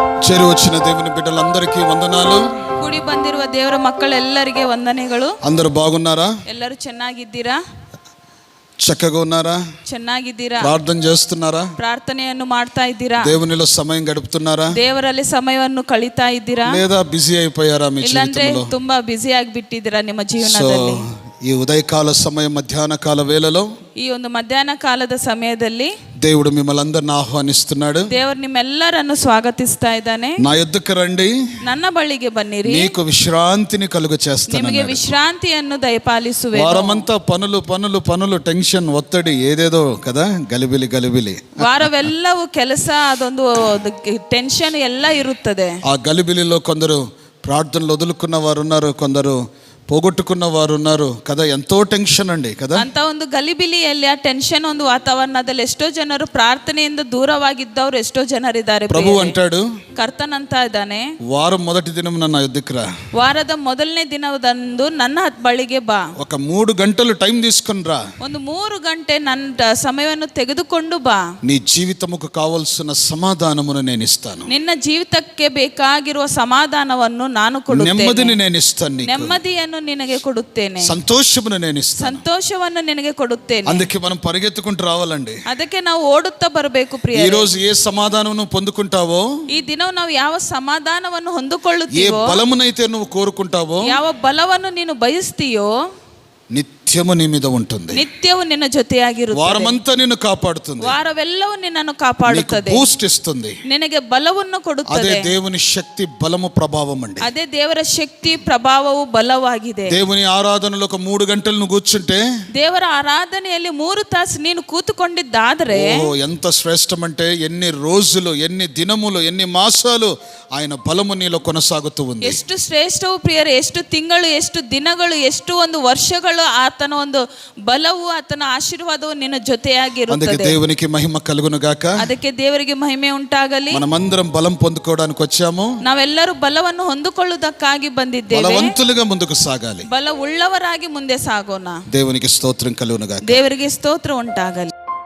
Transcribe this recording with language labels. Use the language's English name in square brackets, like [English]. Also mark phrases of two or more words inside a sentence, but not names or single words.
[Telugu] చేరి వచ్చిన దేవుని బిడ్డలందరికీ వందనాలు. [Kannada] ಕೂಡಿ ಬಂದಿರುವ ದೇವರ ಮಕ್ಕಳೆಲ್ಲರಿಗೆ ವಂದನೆಗಳು. [Telugu] అందరూ బాగున్నారా? [Kannada] ಎಲ್ಲರೂ ಚೆನ್ನಾಗಿದ್ದೀರಾ? [Telugu] చక్కగా ఉన్నారా? [Kannada] ಚೆನ್ನಾಗಿದ್ದೀರಾ? [Telugu] ప్రార్థన చేస్తున్నారా? [Kannada] ಪ್ರಾರ್ಥನೆಯನ್ನು ಮಾಡ್ತಾ ಇದ್ದೀರಾ? [Telugu] దేవునిలో సమయం గడుపుతున్నారా? [Kannada] ದೇವರಲ್ಲಿ ಸಮಯವನ್ನು ಕಳೀತಾ ಇದ್ದೀರಾ? [Telugu] లేదా బిజీ అయిపోయారా మీ [Kannada] ಇಲ್ಲಾಂದ್ರೆ [Telugu] జీవితంలో? [Kannada] ತುಂಬಾ ಬ್ಯುಸಿ ಆಗಿಬಿಟ್ಟಿದ್ದೀರಾ ನಿಮ್ಮ ಜೀವನದಲ್ಲಿ? [Telugu] ఈ ఉదయకాల సమయం మధ్యాహ్న కాల వేళలో [Kannada] ಈ ಒಂದು ಮಧ್ಯಾಹ್ನ ಕಾಲದ ಸಮಯದಲ್ಲಿ [Telugu] దేవుడు మిమ్మల్ని అందరిని ఆహ్వానిస్తున్నాడు. [Kannada] ದೇವರು ನಿಮ್ಮೆಲ್ಲರನ್ನು ಸ್ವಾಗತಿಸ್ತಾ ಇದ್ದಾನೆ. [Telugu] నా యొద్దకు రండి, [Kannada] ನನ್ನ ಬಳಿಗೆ ಬನ್ನಿರಿ, [Telugu] నీకు విశ్రాంతిని కలుగ చేస్తాను. [Kannada] ನಿಮಗೆ ವಿಶ್ರಾಂತಿಯನ್ನು ದಯಪಾಲಿಸುವೆ. [Telugu] వారమంతా పనులు పనులు పనులు, టెన్షన్, ఒత్తిడి, ఏదేదో కదా, గలిబిలి గలిబిలి. [Kannada] ವಾರವೆಲ್ಲವೂ ಕೆಲಸ, ಅದೊಂದು ಟೆನ್ಷನ್ ಎಲ್ಲ ಇರುತ್ತದೆ. [Telugu] ఆ గలిబిలిలో కొందరు ప్రార్థనలు వదులుకున్న వారు ఉన్నారు, కొందరు పోగొట్టుకున్న వారు ఉన్నారు కదా. ఎంతో టెన్షన్ అండి కదా. [Kannada] ಅಂತ ಒಂದು ಗಲಿಬಿಲಿಯಲ್ಲಿ ಆ ಟೆನ್ಷನ್ ಒಂದು ವಾತಾವರಣದಲ್ಲಿ ಎಷ್ಟೋ ಜನರು ಪ್ರಾರ್ಥನೆಯಿಂದ ದೂರವಾಗಿದ್ದವರು ಎಷ್ಟೋ ಜನರಿದ್ದಾರೆ. [Telugu] ప్రభు అంటాడు, [Kannada] ಕರ್ತನ್ ಅಂತ ಇದ್ದಾನೆ, [Telugu] వారం మొదటి దినం ನನ್ನ యొద్దకు రా, [Kannada] ವಾರದ ಮೊದಲನೇ ದಿನದಂದು ನನ್ನ ಬಳಿಗೆ ಬಾ, [Telugu] ఒక 3 గంటలు టైం తీసుకుని రా, [Kannada] ಒಂದು 3 ಗಂಟೆ ನನ್ನ ಸಮಯವನ್ನು ತೆಗೆದುಕೊಂಡು ಬಾ, [Telugu] నీ జీవితముకు కావాల్సిన సమాధానమును నేను ఇస్తాను, [Kannada] ನಿನ್ನ ಜೀವಿತಕ್ಕೆ ಬೇಕಾಗಿರುವ ಸಮಾಧಾನವನ್ನು ನಾನು ಕೊಡುತ್ತೇನೆ, [Telugu] నెమ్మదిని నేను ఇస్తాను, నీకు [Kannada] ನೆಮ್ಮದಿಯನ್ನು ನಿನಗೆ ಕೊಡುತ್ತೇನೆ, [Telugu] సంతోషమును నేను ఇస్తాను, [Kannada] ಸಂತೋಷವನ್ನು ನಿನಗೆ ಕೊಡುತ್ತೇನೆ. [Telugu] అందుకే మనం పరిగెత్తుకుంటూ రావాలండి. [Kannada] ಅದಕ್ಕೆ ನಾವು ಓಡುತ್ತಾ ಬರಬೇಕು ಪ್ರಿಯ. [Telugu] ఈ రోజు ఏ సమాధానం పొందుకుంటావో, [Kannada] ಈ ದಿನ ನಾವು ಯಾವ ಸಮಾಧಾನವನ್ನು [Telugu] ఏ [Kannada] ಹೊಂದಿಕೊಳ್ಳುತ್ತೀವೋ, [Telugu] బలమునైతే నువ్వు కోరుకుంటావో, [Kannada] ಯಾವ ಬಲವನ್ನು ನೀನು ಬಯಸ್ತೀಯೋ, [Telugu] నిత్యము నీ మీద ఉంటుంది. [Kannada] ನಿತ್ಯವೂ ನಿನ್ನ ಜೊತೆಯಾಗಿರುತ್ತದೆ. [Telugu] వారమంతా నిన్ను కాపాడుతుంది, [Kannada] ವಾರವೆಲ್ಲವೂ ನಿನ್ನನ್ನು [Telugu] నీకు [Kannada] ಕಾಪಾಡುತ್ತದೆ, [Telugu] బూస్ట్ ఇస్తుంది. [Kannada] ನಿನಗೆ ಬಲವನ್ನು [Telugu] అదే [Kannada] ಕೊಡುತ್ತದೆ. [Telugu] దేవుని శక్తి, బలము, ప్రభావం అండి. [Kannada] ಅದೇ ದೇವರ ಶಕ್ತಿ, ಪ್ರಭಾವವು, ಬಲವಾಗಿದೆ. [Telugu] దేవుని ఆరాధనలో ఒక 3 గంటలు నువ్వు కూర్చుంటే, [Kannada] ದೇವರ ಆರಾಧನೆಯಲ್ಲಿ 3 ತಾಸು ನೀನು ಕೂತುಕೊಂಡಿದ್ದಾದರೆ [Telugu] ఎంత శ్రేష్టం అంటే, ఎన్ని రోజులు, ఎన్ని దినములు, ఎన్ని మాసాలు ఆయన బలము నీలో కొనసాగుతూ ఉంది. [Kannada] ಎಷ್ಟು ಶ್ರೇಷ್ಠವು ಪ್ರಿಯರೇ, ಎಷ್ಟು ತಿಂಗಳು, ಎಷ್ಟು ದಿನಗಳು, ಎಷ್ಟು ಒಂದು ವರ್ಷಗಳು ಆತನ ಒಂದು ಬಲವು, ಆತನ ಆಶೀರ್ವಾದವು ನಿನ್ನ [Telugu] అందుకే [Kannada] ಜೊತೆಯಾಗಿರುತ್ತದೆ. [Telugu] దేవునికి మహిమ కలుగును గాక. [Kannada] ಅದಕ್ಕೆ ದೇವರಿಗೆ ಮಹಿಮೆ ಉಂಟಾಗಲಿ. [Telugu] మనమందరం బలం పొందుకోవడానికి వచ్చాము. [Kannada] ನಾವೆಲ್ಲರೂ ಬಲವನ್ನು ಹೊಂದಿಕೊಳ್ಳುವುದಕ್ಕಾಗಿ ಬಂದಿದ್ದೇವೆ. [Telugu] బలవంతులుగా ముందుకు సాగాలి. [Kannada] ಬಲ ಉಳ್ಳವರಾಗಿ ಮುಂದೆ ಸಾಗೋಣ. [Telugu] దేవునికి స్తోత్రం కలుగును గాక. [Kannada] ದೇವರಿಗೆ ಸ್ತೋತ್ರ ಉಂಟಾಗಲಿ.